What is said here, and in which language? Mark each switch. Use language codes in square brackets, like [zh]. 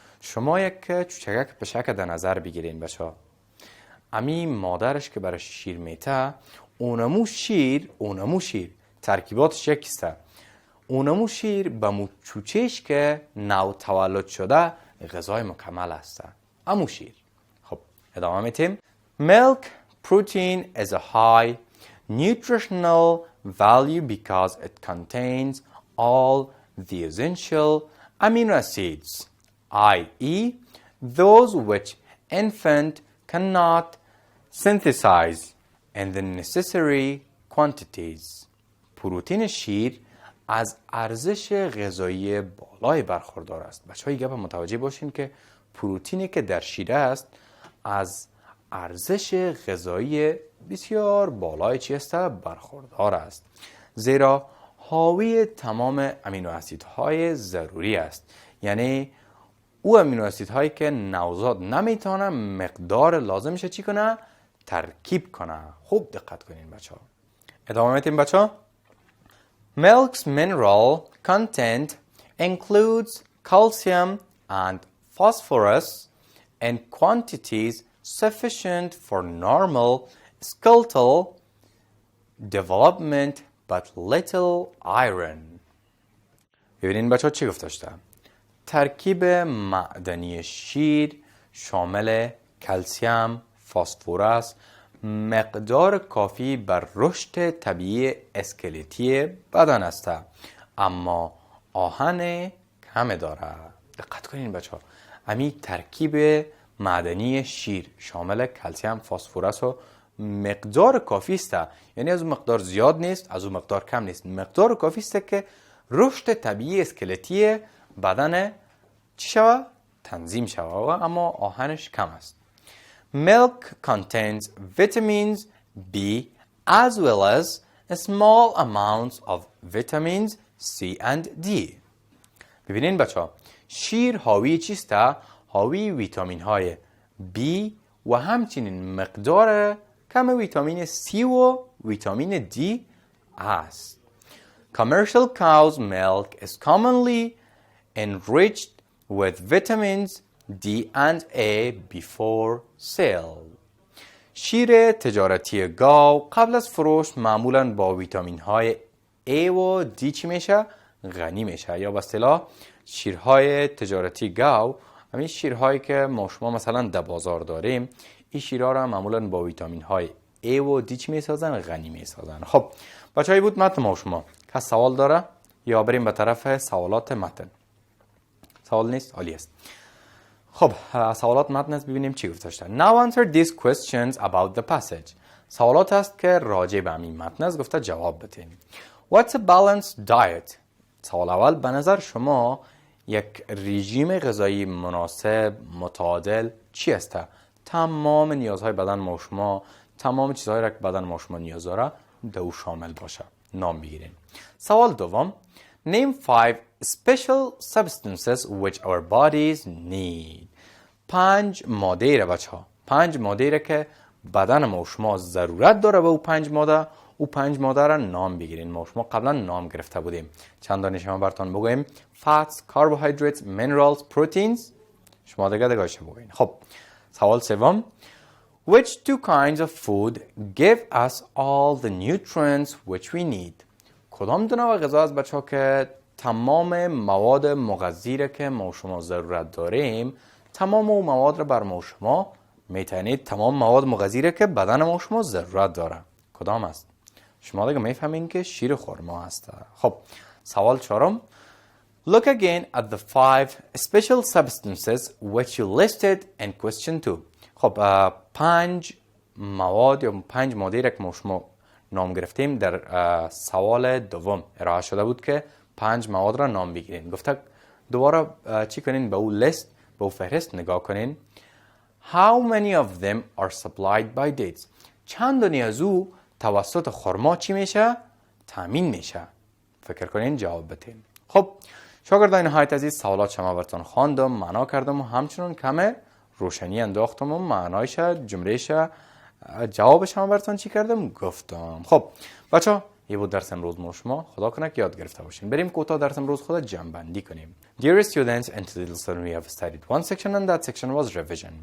[fa] شما یک چوچکک پشک در نظر بگیرین بچه ها. امی مادرش که برش شیر میته، اونمو شیر ترکیباتش یکیست. اونمو شیر به مو چوچش که نو تولد شده غذای مکمل است. امو شیر. خب ادامه میتیم. [en] Milk protein is a high nutritional value because it contains all the essential amino acids, i.e. those which infant cannot synthesize in the necessary quantities. [fa] پروتئین شیر از ارزش غذایی بالای برخوردار است. بچه‌ها گپ متوجه باشین که پروتئینی که در شیر است از ارزش غذایی بسیار بالای چی است؟ برخوردار است. زیرا حاوی تمام امینو اسیدهای ضروری است. یعنی او امینو اسیدهایی که نوزاد نمیتونه مقدار لازمش چی کنه؟ ترکیب کنه. خوب دقت کنین بچه‌ها. ادامه میدیم بچه‌ها. [en] Milk's mineral content includes calcium and phosphorus in quantities sufficient for normal skeletal development but little iron. [fa] ببینین بچه‌ها چی گفته شده؟ ترکیب معدنی شیر شامل کلسیم، فسفرس، مقدار کافی بر رشد طبیعی اسکلتی بدن است، اما آهن کم داره. دقت کنین بچه ها، امی ترکیب معدنی شیر شامل کلسیم، فسفرس و مقدار کافی است. یعنی از اون مقدار زیاد نیست، از اون مقدار کم نیست، مقدار کافی است که رشد طبیعی اسکلتی بدن چی شود؟ تنظیم شود، اما آهنش کم است. [en] Milk contains vitamins B as well as small amounts of vitamins C and D. [fa] ببینین بچه ها، شیر حاوی چیست؟ حاوی ویتامین های B و همچنین مقدار کم ویتامین C و ویتامین D است. [en] Commercial cow's milk is commonly enriched with vitamins D and A before sale. [fa] شیر تجارتی گاو قبل از فروش معمولاً با ویتامین های A و D چی میشه؟ غنی میشه. یا به اصطلاح شیرهای تجارتی گاو، همین شیرهایی که ما شما مثلا در بازار داریم، این شیرها را معمولاً با ویتامین های A و D چی میسازن؟ غنی میسازن. خب بچه‌ای بود متن ما شما. کس سوال داره یا بریم به طرف سوالات متن؟ سوال نیست؟ عالی است. خب سوالات متن است، ببینیم چی گفته شده. [en] Now answer these questions about the passage. [fa] سوالات است که راجع به همین متن است، گفته جواب بدین. [en] What's a balanced diet؟ [fa] سوال اول، به نظر شما یک رژیم غذایی مناسب متعادل چی است؟ تمام نیازهای بدن ما شما، تمام چیزهایی را که بدن ما شما نیاز داره در او شامل باشه. نام بگیرین. سوال دوم، [en] Name 5 special substances which our bodies need. [fa] 5 ماده را بچه ها، 5 ماده را که بدن ما شما ضرورت داره به او 5 ماده، او 5 ماده را نام بگیرین. ما شما قبلا نام گرفته بودیم. چند دانه شما براتون بگویم. [en] Fats, carbohydrates, minerals, proteins. [fa] شما دیگه بگوین. خب سوال سوم، [en] Which two kinds of food give us all the nutrients which we need? [fa] کدام دو نوع غذا است بچه ها که تمام مواد مغذی را که ما شما ضرورت داریم، تمام اون مواد را بر ما شما میتونید، تمام مواد مغذی را که بدن ما شما ضرورت داره کدام است؟ شما دیگه میفهمین که شیر خرما است. خب سوال چهارم، [en] Look again at the 5 special substances which you listed in question 2. [fa] خب 5 مواد یا 5 ماده را که ما شما نام گرفتیم در سوال دوم ارائه شده بود که 5 مواد را نام بگیرین. گفته دوباره چی کنین؟ به او لیست، به او فهرست نگاه کنین. [en] How many of them are supplied by dates? [fa] چند دانی از او توسط خرما چی میشه؟ تامین میشه. فکر کنین جواب بدین. خب شاگردان نهایت عزیز، سوالات شما براتون خواندم، معنا کردم و همچنین کم روشنی انداختم و معنایش، جملهش، جوابش هم براتون چی کردم؟ گفتم. خب بچه یه بود درس امروز ما شما، خدا کنه که یاد گرفته باشین. بریم کوتاه درس امروز خود جمع بندی کنیم. [en] Dear students, in today's lesson we have studied one section and that section was revision.